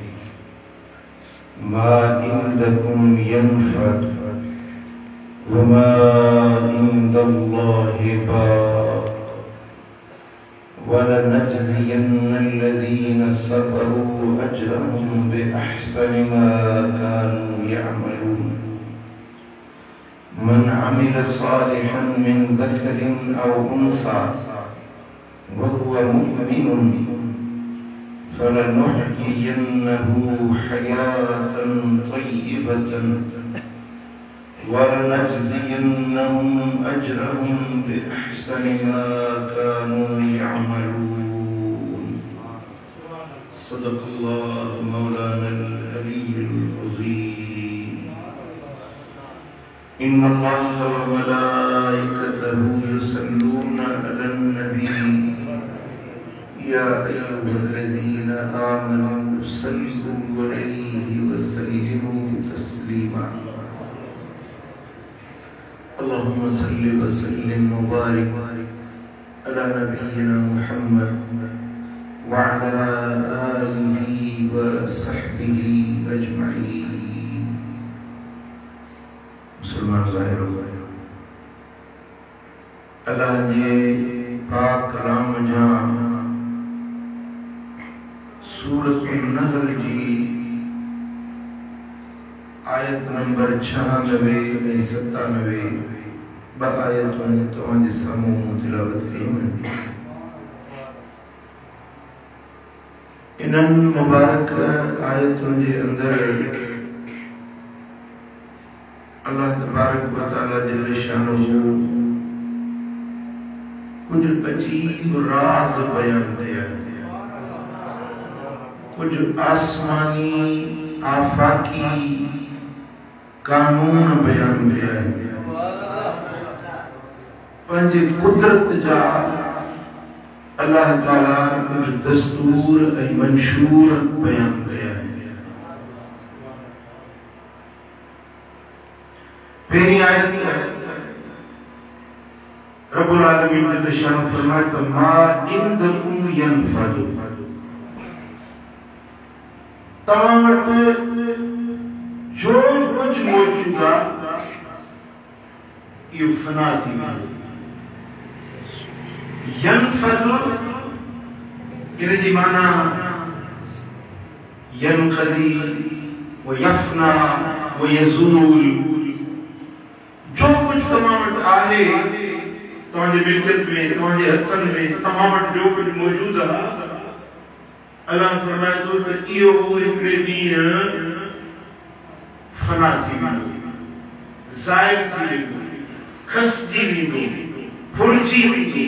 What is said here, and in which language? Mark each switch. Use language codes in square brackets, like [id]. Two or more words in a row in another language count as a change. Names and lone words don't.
[ar] ما عندكم ينفد وما عند الله باق ولنجزين الذين صبروا أجرهم بأحسن ما كانوا يعملون. من عمل صالحا من ذكر أو أنثى وهو مؤمن فلنحيينه حياة طيبة ولنجزينهم أجرهم بأحسن ما كانوا يعملون. صدق الله مولانا العلي العظيم. إن الله وملائكته يصلون على النبي يا أيها الذين آمنوا صلوا عليه وسلموا تسليما. اللهم صل وسلم وبارك على نبينا محمد وعلى آله وصحبه أجمعين. [sd] مسلمان ظاهر الله جي پاڪ ڪلام جا سورت نحل جي آيت نمبر 96 ۽ 97 ٻه آيتون توهان جي سامهون تلاوت ڪيون آهن. انهن مبارڪ آيتن جي اندر [ar] الله تبارك وتعالى جل شأنه [sd] ڪجهه عجيب راز بيان ڪيا، ڪجهه آسماني آفاقي قانون بيان ڪيا، پنهنجي قدرت جا الله تعالى ڪجهه دستور ۽ منشور بيان ڪيا. پهرين آيت [ar] رب العالمين جل شأنه [sd] فرمائي ت [ar] ما عندكم ينفد, [sd] توهان وٽ جو ڪجهه موجود آهي اهو فنا ٿي ويندو. ينفد ان جي معنيٰ [ar] ينقضي ويفنى ويزول. [sd] جو ڪجهه توهان وٽ آهي، توهان جي ملڪيت ۾، توهان جي هٿن ۾، توهان وٽ جو ڪجهه موجود آهي، الله فرمائي ٿو ت اهو هڪڙي ڏينهن فنا ٿي ويندو، زائل ٿي ويندو، کسجي ويندو، ڦرجي ويندو.